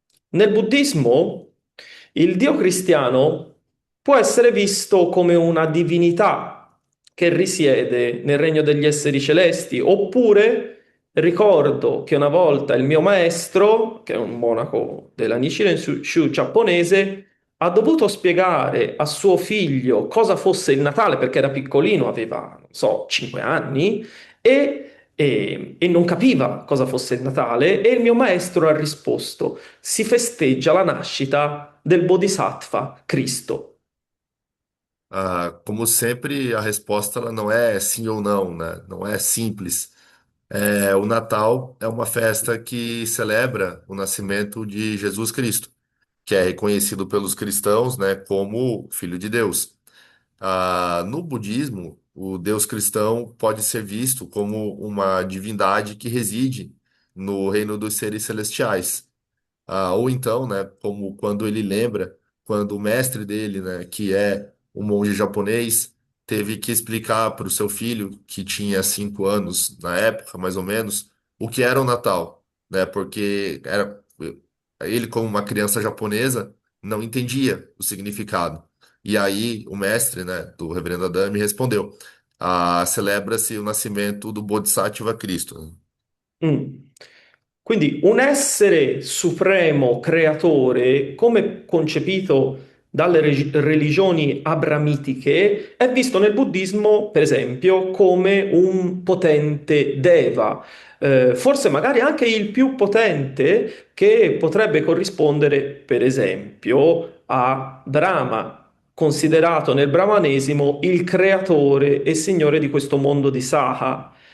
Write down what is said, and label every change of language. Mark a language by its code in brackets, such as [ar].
[it] Nel buddismo, il Dio cristiano può essere visto come una divinità che risiede nel regno degli esseri celesti, oppure ricordo che una volta il mio maestro, che è un monaco della Nichiren Shu giapponese, ha dovuto spiegare a suo figlio cosa fosse il Natale perché era piccolino, aveva, non so, 5 anni, e non capiva cosa fosse il Natale, e il mio maestro ha risposto: si festeggia la nascita del Bodhisattva Cristo. [pt] Como sempre, a resposta ela não é sim ou não, né? Não é simples. O Natal é uma festa que celebra o nascimento de Jesus Cristo, que é reconhecido pelos cristãos, né, como Filho de Deus. No budismo, o Deus cristão pode ser visto como uma divindade que reside no reino dos seres celestiais. Ou então, né, como quando ele lembra, quando o mestre dele, né, que é um monge japonês, teve que explicar para o seu filho, que tinha 5 anos na época, mais ou menos, o que era o Natal, né, porque ele, como uma criança japonesa, não entendia o significado. E aí o mestre, né, do Reverendo Adame respondeu: celebra-se o nascimento do Bodhisattva Cristo. Mm. [it] Quindi un essere supremo, creatore, come concepito dalle religioni abramitiche, è visto nel buddismo, per esempio, come un potente deva, forse magari anche il più potente che potrebbe corrispondere, per esempio, a Brahma, considerato nel brahmanesimo il creatore e signore di questo mondo di Saha